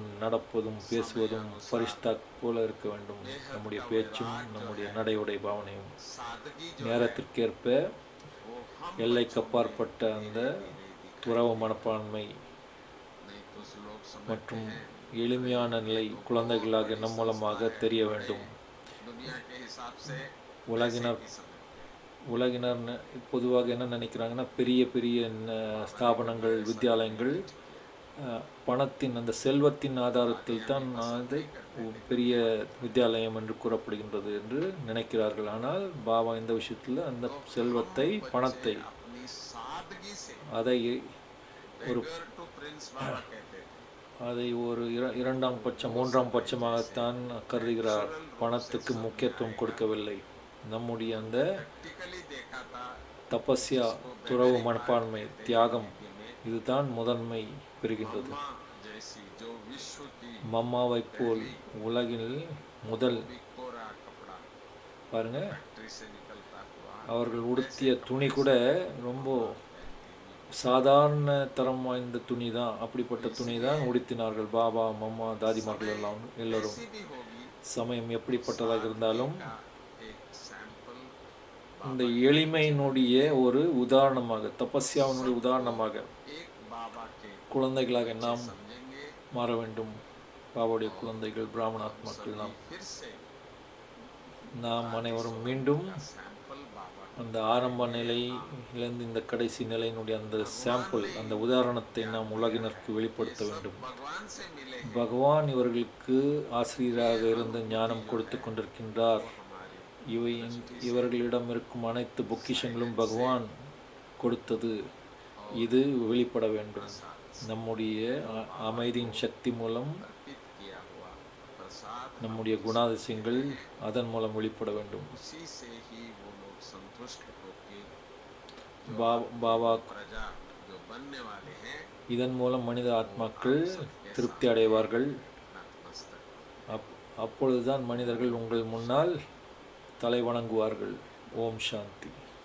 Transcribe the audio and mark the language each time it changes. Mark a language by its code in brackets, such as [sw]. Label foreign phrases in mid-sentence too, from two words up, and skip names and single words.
[ta] நடப்பதும் பேசுவதும் ஃபரிஷ்தா போல இருக்க வேண்டும். நம்முடைய பேச்சும் நம்முடைய நடையுடை பாவனையும் [hi] सादगी जो [ta] நேரத்திற்கேற்ப [hi] वो हम [ta] எல்லைக்கு அப்பாற்பட்ட அந்த துறவு மனப்பான்மை [hi] नहीं तो लोग समझते [ta] மற்றும் எளிமையான நிலை குழந்தைகளாக நம் மூலமாக தெரிய வேண்டும். [hi] दुनिया के हिसाब से [ta] உலகினர் [hi] की समझते हैं। [ta] உலகினர் பொதுவாக என்ன நினைக்கிறாங்கன்னா, பெரிய பெரிய ஸ்தாபனங்கள் வித்யாலயங்கள் பணத்தின் அந்த செல்வத்தின் ஆதாரத்தில் தான் அது பெரிய வித்யாலயம் என்று கூறப்படுகின்றது என்று நினைக்கிறார்கள். ஆனால் பாபா இந்த விஷயத்தில் அந்த செல்வத்தை பணத்தை [hi] अपनी सादगी से [ta] அதை ஒரு [en] beggar to prince [hi] बाबा कहते थे। [ta] அதை ஒரு இரண்டாம் பட்சம் மூன்றாம் பட்சமாகத்தான் கருதுகிறார். பணத்துக்கு முக்கியத்துவம் கொடுக்கவில்லை. நம்முடைய அந்த [hi] प्रैक्टिकली देखा था [ta] தபஸ்யா துறவு மனப்பான்மை தியாகம் இதுதான் முதன்மை பெறுகின்றது. [hi] माँ जैसी जो विश्व की [ta] மம்மாவைப் போல் உலகில் முதல் [hi] भी कोरा कपड़ा [ta] பாருங்க, [hi] फैक्ट्री से निकलता हुआ [ta] அவர்கள் உடுத்திய துணி கூட ரொம்ப சாதாரண தரம் வாய்ந்த துணி தான். அப்படிப்பட்ட துணி தான் உடுத்தினார்கள் பாபா, மம்மா, தாதிமார்கள் எல்லாம் எல்லோரும். [hi] ऐसी भी होगी [ta] சமயம் எப்படிப்பட்டதாக இருந்தாலும் [hi] का एक सैंपल [ta] இந்த எளிமையினுடைய ஒரு உதாரணமாக, தபஸ்யாவினுடைய உதாரணமாக [hi] एक बाबा के [ta] குழந்தைகளாக நாம் [hi] समझेंगे। [ta] மாற வேண்டும். பாபாவுடைய குழந்தைகள் பிராமணாத்மாக்கள் [hi] फिर से [ta] நாம் அனைவரும் மீண்டும் [hi] सैंपल बाबा [ta] அந்த ஆரம்ப நிலையிலிருந்து இந்த கடைசி நிலையினுடைய அந்த சாம்பிள், அந்த உதாரணத்தை நாம் உலகினருக்கு வெளிப்படுத்த வேண்டும். [hi] भगवान से मिले [ta] பகவான் இவர்களுக்கு ஆசிரியராக இருந்து ஞானம் கொடுத்து கொண்டிருக்கின்றார். இவர்களிடம் இருக்கும் அனைத்து பொக்கிஷங்களும் பகவான் கொடுத்தது. இது வெளிப்பட வேண்டும். நம்முடைய அமைதியின் சக்தி மூலம் [hi] अर्पित किया हुआ प्रसाद [ta] நம்முடைய குணாதிசயங்கள் அதன் மூலம் வெளிப்பட வேண்டும். [hi] उसी से ही वो लोग संतुष्ट होकर [ta] பாபா [hi] प्रजा जो बनने वाले हैं [ta] இதன் மூலம் மனித ஆத்மாக்கள் திருப்தி அடைவார்கள். [hi] नतमस्तक [ta] அப்பொழுதுதான் மனிதர்கள் உங்கள் முன்னால் தலை வணங்குவார்கள். ஓம் சாந்தி.